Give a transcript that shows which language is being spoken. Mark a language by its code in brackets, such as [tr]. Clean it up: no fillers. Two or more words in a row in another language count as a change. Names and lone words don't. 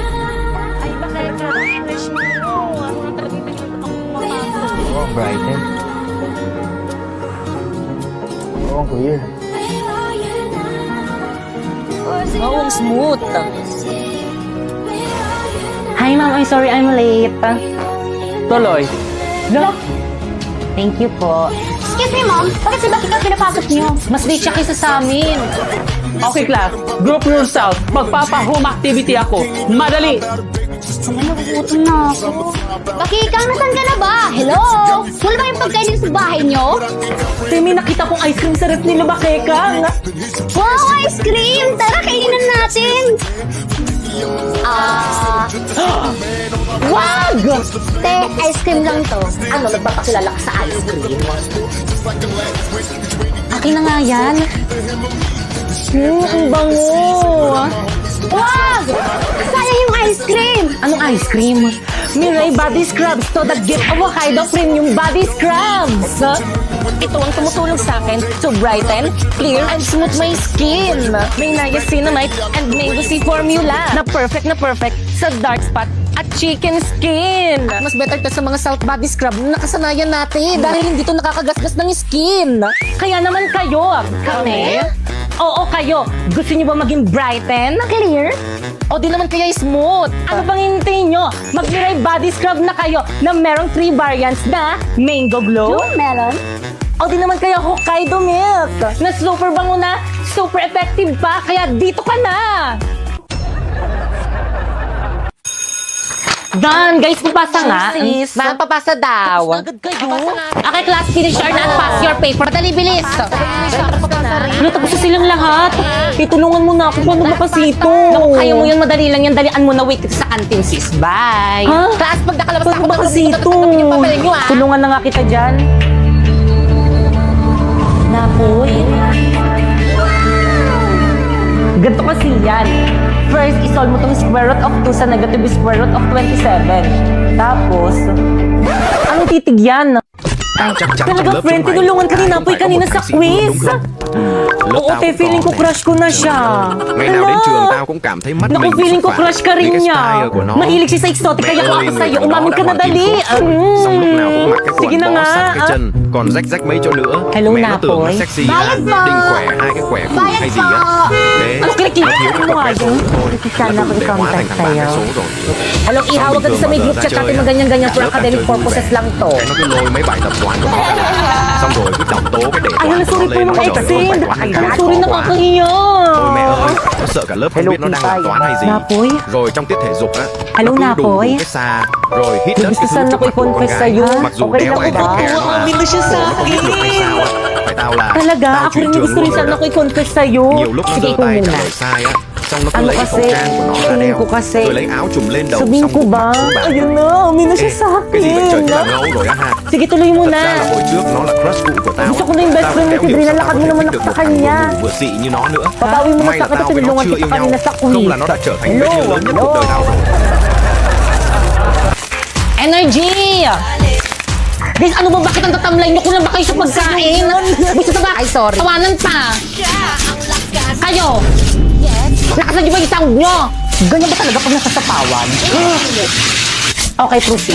[tl] Brighten. Oo, ang clear. Oo, ang smooth. [en] Hi, ma'am. I'm sorry I'm late. [tl] Tuloy. Thank you po. [en] Excuse me, ma'am. [tl] Bakit si Bakit ka pinapasok niyo? Mas late siya kaysa sa amin. [en] Okay, class. Group rules out. [tl] Magpapa-home activity ako. Madali! Ano, nagugutom na ako. Bakikang, nasan ka na ba? Hello? Wala ba yung pagkain dito sa bahay niyo? Timi, nakita kong ice cream sa ref nila, Bakekang. Wow, ice cream! Tara, kainin na natin! Wag! Te, ice cream lang to. Ano, nagpapakilala ka sa ice cream? Akin na nga yan. Ang bango. Wag! Sayang yung ice cream! Anong ice cream? [en] Mirai Body Scrubs to the gift of Hokkaido Premium Body Scrubs. [tl] Ito ang tumutulong sa akin [en] to brighten, clear, and smooth my skin. [tl] May niacinamide and mango seed formula na perfect sa dark spot at chicken skin. At mas better to sa mga South Body Scrub na nakasanayan natin dahil hindi to nakakagasgas ng skin. Kaya naman kayo. Kami? Oo, kayo. Gusto niyo ba maging brighten? Clear? O di naman kaya smooth. Ano bang hintayin nyo? Mag-Mirai Body Scrub na kayo na merong 3 variants na Mango Glow. Yung melon? O di naman kaya Hokkaido Milk na super bango na, super effective pa, kaya dito ka na! Dan, guys, papasa nga. Sis, ma'am, papasa daw. Agad kayo. [en] Okay, class, finish your and pass your paper. [tl] Dali, bilis. Ano, tapos na silang lahat. Itulungan mo na ako, paano makasito? Naku, kaya mo yun, madali lang yan. Dalian mo na, wait sa canteen, sis. Bye. Ha? Class, pag nakalabas Paano ako, makasito? yung papel nyo, ah. Tulungan na nga kita dyan. Napoy. Ganito kasi yan. First, isolve mo tong [en] square root of 2 [tl] sa [en] negative square root of 27. [tl] Tapos, anong titig yan? Talaga, friend, tinulungan ka ni Napoy kanina sa quiz. Oo, te, feeling ko crush ko na siya. [vi] Ngày nào đến trường tao cũng cảm thấy mắt [tl] Naku, [vi] mình [tl] feeling [vi] xúc [tl] ko [vi] phạm [tl] crush ka [vi] vì [tl] rin [vi] cái [tl] niya. [vi] style của nó. [tl] Mahilig siya sa exotic, kaya kung ako sa'yo, umamin ka na dali. [vi] Xong lúc nào cũng mặc cái [tl] Sige [vi] quần [tl] na [vi] bó [tl] nga. [vi] sát cái chân, còn rách rách mấy chỗ nữa. [tl] Hello, [vi] Mẹ nó tưởng nó [tl] Napoy. [vi] sexy [tl] Bayad ha, po. [vi] định khỏe hai cái khỏe củ [tl] Bayad [vi] hay gì á. [tl] po. [vi] Thế, [tl] Ano, kinikita [vi] nó thiếu cái [tl] mo [vi] cặp [tl] nga [vi] vé số [tl] yun? [vi] thôi. [tl] Sana [vi] Thế [tl] ko [vi] để hóa thành [tl] i-contact [vi] thằng bán vé [tl] sa'yo. [vi] số rồi. [tl] Alam, ihawag ka sa may group chat natin mga ganyan-ganyan [en] for academic purposes [tl] lang to. [vi] Cái nó cứ lôi mấy bài tập toán của nó ra đây. Xong rồi cứ đọc tố cái đề [tl] Ay, [vi] toán [tl] hala, [vi] của [tl] sorry [vi] nó [tl] po [vi] lên. [tl] mga [vi] Trời ơi, [tl] extend. [vi] phải quá, [tl] Ay, [vi] khó [tl] sorry [vi] quá. [tl] nakakahiya. [vi] Ôi mẹ ơi, nó sợ cả lớp không biết nó đang làm toán hay gì. [tl] Napoy. [vi] Rồi trong tiết thể dục á, [tl] Hello, [vi] nó cứ đùng [tl] Napoy. [vi] đùng cái xa, rồi hít đất [tl] Gusto [vi] cái thứ [tl] sana [vi] trước [tl] ko [vi] mặt của con [tl] i-confess [vi] gái. [tl] sa'yo. [vi] Mặc dù [tl] Okay [vi] đeo [tl] lang [vi] ai [tl] ba? [en] don't care [vi] nó [tl] Umamin na siya sa [vi] nó không biết được hay sao á. Phải tao là [tl] Talaga, [vi] tao [tl] ako [vi] chuyển [tl] rin yung [vi] trường [tl] gusto rin [vi] luôn rồi [tl] sana [vi] đó. [tl] ko i-confess sa'yo. [vi] Nhiều lúc nó [tl] Sige [vi] giơ [tl] ko [vi] tay trả [tl] muna. [vi] lời sai á, xong nó cứ [tl] Ano [vi] lấy cái khẩu [tl] kasi? [vi] trang của nó ra [tl] Feeling [vi] đeo, [tl] ko kasi. [vi] rồi lấy áo trùm lên đầu, [tl] Sabihin [vi] xong [tl] ko [vi] bụng [tl] ba? [vi] mặt xuống bàn. [tl] Ayun na, umin na siya sa [vi] Cái gì vậy trời, [tl] akin. [vi] cái là ngấu rồi á ha. [tl] Sige, tuloy mo [vi] Thật ra là [tl] na. [vi] hồi trước nó là crush cũ của tao. [tl] Gusto ko na yung best [vi] Tao [tl] friend mo, [vi] kéo [tl] si [vi] hiểu [tl] Brina, [vi] sao [tl] lakad [vi] tao [tl] mo [vi] có [tl] naman [vi] thích được [tl] sa [vi] một thằng [tl] kanya. [vi] vừa ngủ vừa xị như nó nữa. [tl] Papawi mo na [vi] May [tl] sa [vi] là [tl] akin [vi] tao [tl] kasi [vi] với nó [tl] tulungan [vi] chưa [tl] kita [vi] yêu nhau. [tl] kanina sa quiz. [vi] Không là nó đã trở thành [tl] Hello, [vi] vết nhơ lớn nhất [tl] hello. [vi] cuộc đời tao rồi. [tl] Energy! Guys, ano ba? Bakit ang tatamlay niyo? Kulang ba kayo sa pagkain? Gusto na ba? Ay, sorry. Tawanan pa. Kayo! Yes? Nakasan niyo ba yung sound niyo? Ganyan ba talaga pag nasasapawan?